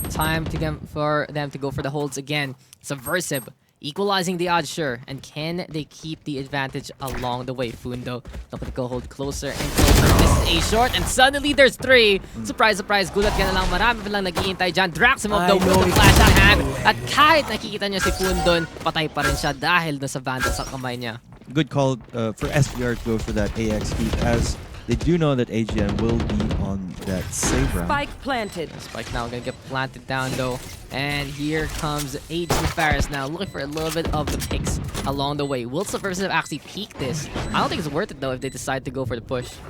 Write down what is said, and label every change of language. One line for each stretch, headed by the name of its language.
English: Time for them to go for the holds again. Subversive equalizing the odds, sure. And can they keep the advantage along the way? Fundo looking to go hold closer and closer. This is a short, and suddenly there's 3. Surprise, surprise.
Filipino: Gulat ka na lang. Marami pa lang nag-iintay dyan. Draximov daw
English: with the flash on hand.
Filipino: At kahit nakikita niya si Fundon, patay pa rin siya dahil nasa Vandal sa kamay niya.
English: Good call for SVR to go for that AX feed, as they do know that AGN will be on that save round. Spike planted. Spike now gonna get planted down though. And here comes AG.Nefarious now, looking for a little bit of the picks along the way. Will Subversive actually peek this? I don't think it's worth it though if they decide to go for the push.